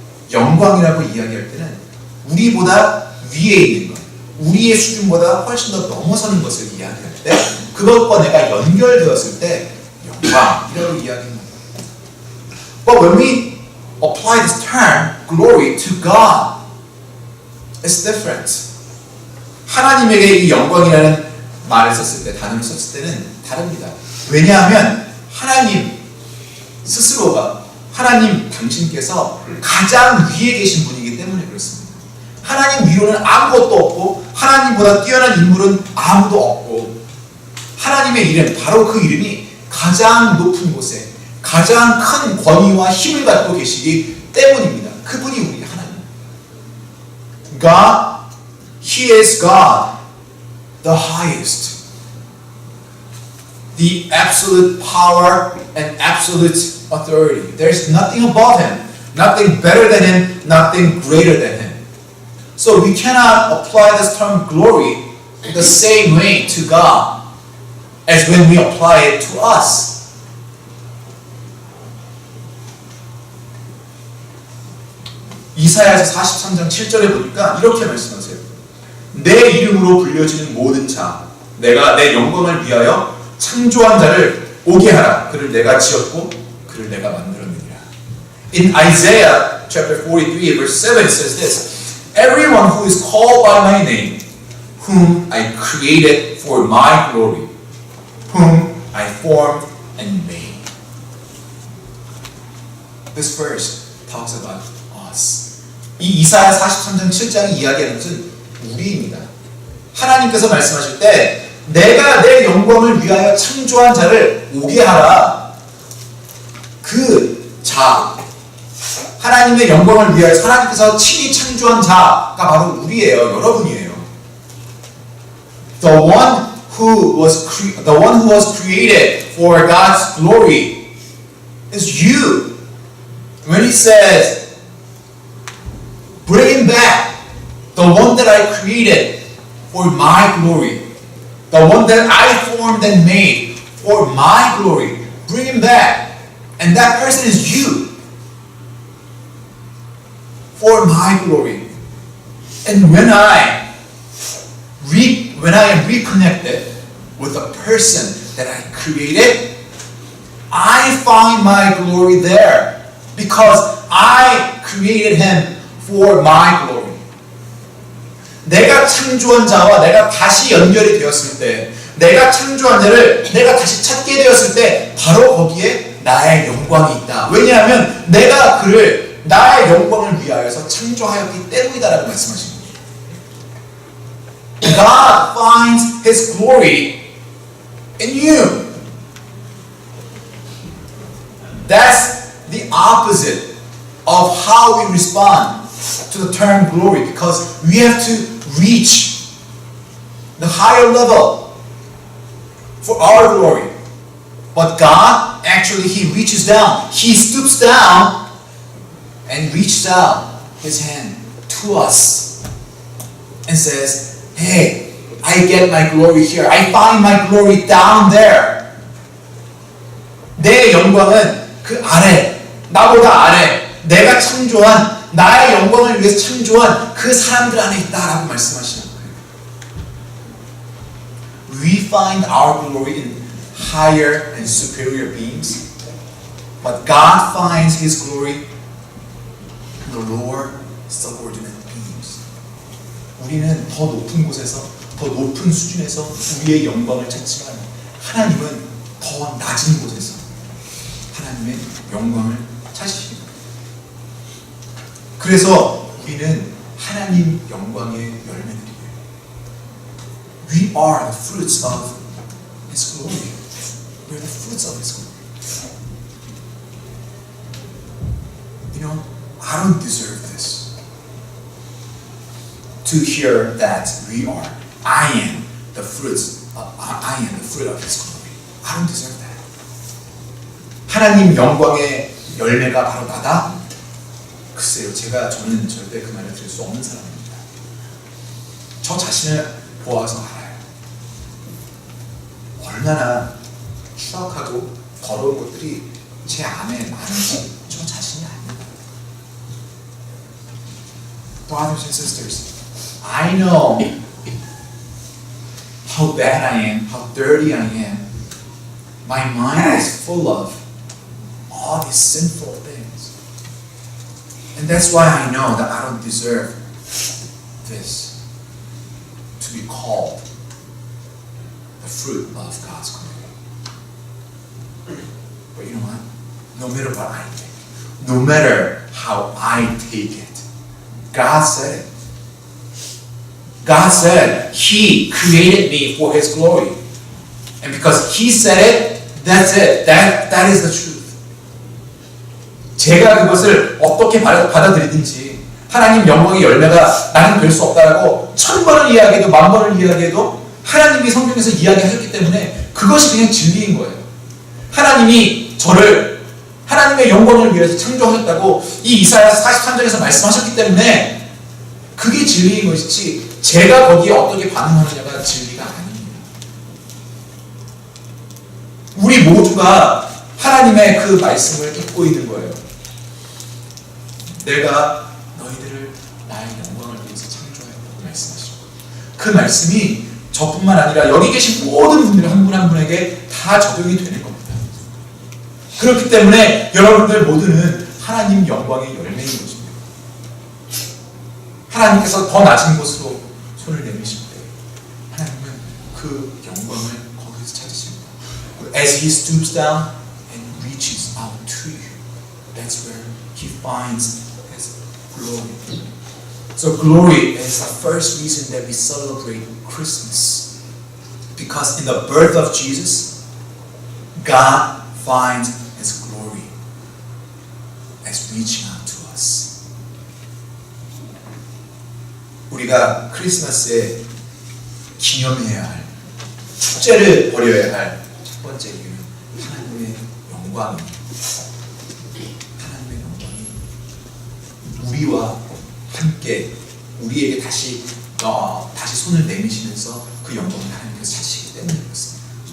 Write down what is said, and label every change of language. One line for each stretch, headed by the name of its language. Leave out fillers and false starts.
Korean: 영광이라고 이야기할 때는 우리보다 위에 있는 것, 우리의 수준보다 훨씬 더 넘어서는 것을 이야기할 때 그것과 내가 연결되었을 때 영광이라고 이야기합니다.
English: But when we apply this term glory to God, it's different.
Korean: 하나님에게 이 영광이라는 말을 썼을 때, 단어를 썼을 때는 다릅니다. 왜냐하면 하나님 스스로가, 하나님 당신께서 가장 위에 계신 분이기 때문에 그렇습니다. 하나님 위로는 아무것도 없고 하나님보다 뛰어난 인물은 아무도 없고 하나님의 이름, 바로 그 이름이 가장 높은 곳에 가장 큰 권위와 힘을 갖고 계시기 때문입니다. 그분이 우리 하나님.
English: God, He is God, the highest. The absolute power and absolute authority. There's nothing above Him, nothing better than Him, nothing greater than Him. So we cannot apply this term glory the same way to God as when we apply it to us.
Korean: 이사야서 43장 7절에 보니까 이렇게 말씀하세요. 내 이름으로 불려지는 모든 자, 내가 내 영광을 위하여 창조한 자를 오게 하라. 그를 내가 지었고 그를 내가 만들었느니라.
English: In Isaiah chapter 43 verse 7 it says this. Everyone who is called by my name, whom I created for my glory, whom I formed and made. This verse talks about us.
Korean: 이 이사야 43장 7장이 이야기하는 것은 우리입니다. 하나님께서 말씀하실 때 내가 내 영광을 위하여 창조한 자를 오게 하라. 그 자, 하나님의 영광을 위하여 하나님께서 친히 창조한 자가 바로 우리예요. 여러분이에요.
English: The one who was created for God's glory is you. When He says, bring Him back, the one that I created for my glory, the one that I formed and made for my glory, bring Him back. And that person is you. For my glory. And when I am reconnected with the person that I created, I find my glory there because I created him for my glory.
Korean: 내가 창조한 자와 내가 다시 연결이 되었을 때, 내가 창조한 자를 내가 다시 찾게 되었을 때 바로 거기에 나의 영광이 있다. 왜냐하면 내가 그를 나의 영광을 위하여서 창조하였기 때문이다라고 말씀하신 거예요.
English: God finds His glory in you. That's the opposite of how we respond to the term glory, because we have to reach the higher level for our glory. But God, actually, He reaches down. He stoops down and reaches out His hand to us and says, hey, I get my glory here. I find my glory down there.
Korean: 내 영광은 그 아래, 나보다 아래, 내가 창조한, 나의 영광을 위해서 창조한 그 사람들 안에 있다라고 말씀하시는 거예요.
English: We find our glory in higher and superior beings, but God finds His glory in the lower, subordinate beings.
Korean: 우리는 더 높은 곳에서, 더 높은 수준에서 우리의 영광을 찾지만 하나님은 더 낮은 곳에서 하나님의 영광을 찾으십니다. 그래서 우리는 하나님 영광의 열매들이에요.
English: We are the fruits of His glory. We are the fruits of His glory. You know, I don't deserve this. To hear that we are, I am the fruits of, I am the fruit of His glory. I don't deserve that.
Korean: 하나님 영광의 열매가 바로 나다? 글쎄요, 저는 절대 그 말을 들을 수 없는 사람입니다. 저 자신을 보아서 알아요. 얼마나 추악하고 더러운 것들이 제 안에 많은지 저 자신이 압니다.
English: Brothers and sisters, I know how bad I am, how dirty I am. My mind is full of all these sinful things. And that's why I know that I don't deserve this, to be called the fruit of God's command. But you know what? No matter what I think, no matter how I take it, God said it. God said He created me for His glory. And because He said it, that's it. That is the truth.
Korean: 제가 그것을 어떻게 받아들이든지 하나님 영광의 열매가 나는 될 수 없다라고 1000번을 이야기해도 10,000번을 이야기해도 하나님이 성경에서 이야기하셨기 때문에 그것이 그냥 진리인 거예요. 하나님이 저를 하나님의 영광을 위해서 창조하셨다고 이 이사야 43장에서 말씀하셨기 때문에 그게 진리인 것이지 제가 거기에 어떻게 반응하느냐가 진리가 아닙니다. 우리 모두가 하나님의 그 말씀을 잊고 있는 거예요. 내가 너희들을 나의 영광을 위해서 창조하였다고 말씀하시고 그 말씀이 저뿐만 아니라 여기 계신 모든 분들 한 분 한 분에게 다 적용이 되는 겁니다. 그렇기 때문에 여러분들 모두는 하나님 영광의 열매인 것입니다. 하나님께서 더 낮은 곳으로 손을 내미실 때 하나님은 그 영광을 거기서 찾으십니다.
English: As He stoops down and reaches out to you, that's where He finds His glory. So glory is the first reason that we celebrate Christmas. Because in the birth of Jesus, God finds His glory as reaching out to us.
Korean: 우리가 크리스마스에 기념해야 할, 축제를 벌여야 할 첫 번째 이유는 하나님의 영광입니다. 하나님의 영광이 우리와 함께 우리에게 다시 손을 내미시면서 그 영광을 하나님께서 찾으시기 때문에 그렇습니다.